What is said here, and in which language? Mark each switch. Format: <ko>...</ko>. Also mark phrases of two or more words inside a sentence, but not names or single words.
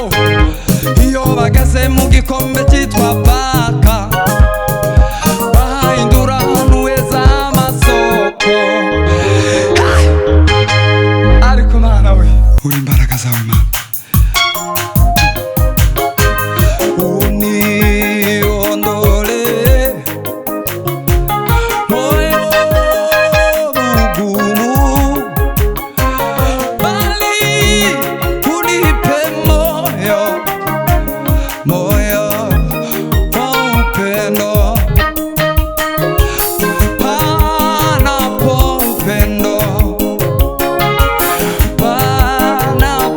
<rw>Iyo bageze mu gikombe cyitwa Baka, bahindura ahantu heza h'amasoko. Ariko Mana we, uri imbaraga zawe Mana,</rw> <sw>uniondole moyo mgumu, bali unipe moyo wa upendo, panapo upendo, panapo</sw>